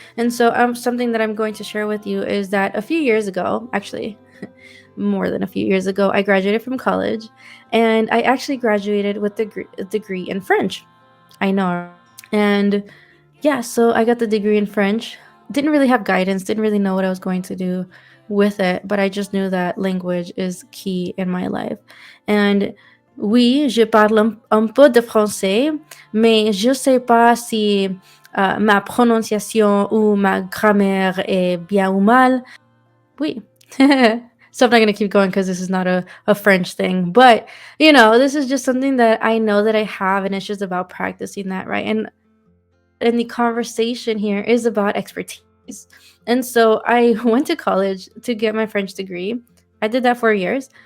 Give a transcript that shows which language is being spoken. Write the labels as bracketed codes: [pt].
[en] And so something that I'm going to share with you is that a few years ago, actually more than a few years ago, I graduated from college, and I actually graduated with a degree in French. I know, right? And yeah, so I got the degree in French. Didn't really have guidance, didn't really know what I was going to do with it, but I just knew that language is key in my life. [fr] And oui, je parle un peu de français, mais je sais pas si ma prononciation ou ma grammaire est bien ou mal. Oui. [en] So I'm not going to keep going because this is not a French thing. But, this is just something that I know that I have, and it's just about practicing that, right? And the conversation here is about expertise. And so I went to college to get my French degree. I did that for years.